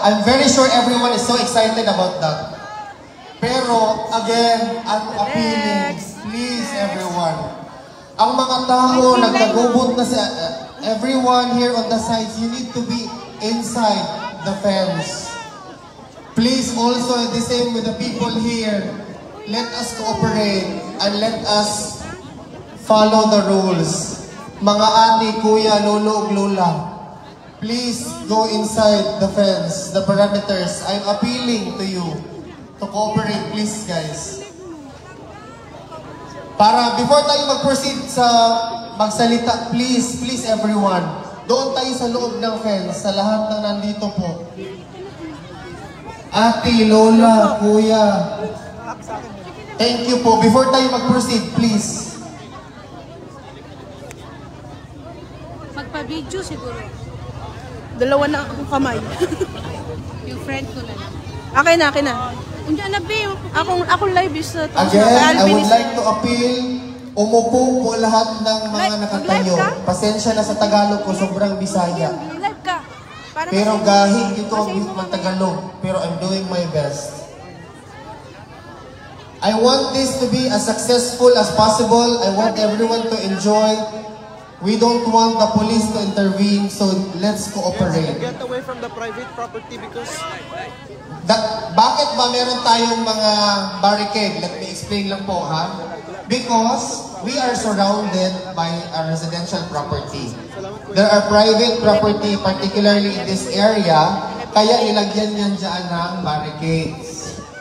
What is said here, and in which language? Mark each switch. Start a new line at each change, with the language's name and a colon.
English: I'm very sure everyone is so excited about that. Pero, again, I'm appealing, please, everyone.
Filipino: Ang mga tao, nagkagubot na sa...
English: everyone here on the sides, you need to be inside the fence. Please, also, the same with the people here. Let us cooperate and let us follow the rules.
Filipino: Mga ate, kuya, lolo, lola.
English: Please go inside the fence, the parameters. I'm appealing to you to cooperate, please, guys.
Filipino: Para before tayo mag-proceed sa magsalita,
English: please, please everyone,
Filipino: doon tayo sa loob ng fence, sa lahat ng nandito po. Ate, lola, kuya. Thank you po. Before tayo mag-proceed, please. Magpa-video siguro. Dalawa na akong kamay. Yung friend ko na lang. Akin na. Undiyan na, babe. Akong live is...
English: Again, I would like to appeal,
Filipino: umupo po lahat ng mga nakatayo. Pasensya na sa Tagalog ko, sobrang Bisaya. Live ka. Pero gahi ito ang mga Tagalog.
English: Pero I'm doing my best. I want this to be as successful as possible. I want everyone to enjoy. We don't want the police to intervene, so let's cooperate. Get away from the private property because...
Filipino: Bakit ba meron tayong mga barricade?
English: Let me explain lang po, ha? Because we are surrounded by a residential property. There are private property, particularly in this area,
Filipino: kaya nilagyan yan dyan ng barricades.